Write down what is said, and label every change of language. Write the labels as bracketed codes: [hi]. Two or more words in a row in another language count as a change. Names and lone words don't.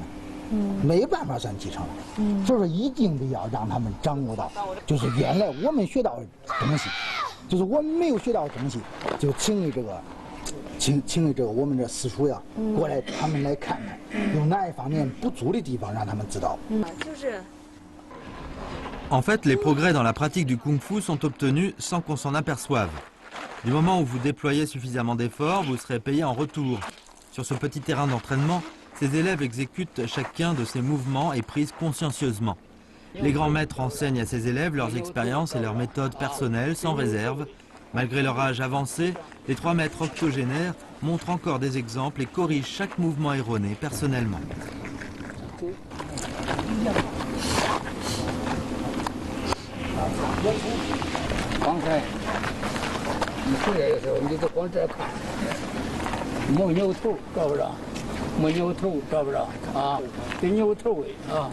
[zh] 没办法算继承了，所以说一定得要让他们掌握到，就是原来我们学到的东西，就是我们没有学到的东西，就请为这个我们这师叔呀过来，他们来看看有哪一方面不足的地方，让他们知道。就是。 [fr] En fait, les progrès dans la pratique du kung-fu sont obtenus sans qu'on s'en aperçoive. Du moment où vous déployez suffisamment d'efforts, vous serez payé en retour. Sur ce petit terrain d'entraînement, ces élèves exécutent chacun de ces mouvements et prisent consciencieusement. Les grands maîtres enseignent à ces élèves leurs expériences et leurs méthodes personnelles sans réserve. Malgré leur âge avancé, les 3 maîtres octogénaires montrent encore des exemples et corrigent chaque mouvement erroné personnellement. [zh] 刚才你回来的时候，你就光这看，没扭头，知不知道？没扭头，知不知道？啊，得扭头位啊！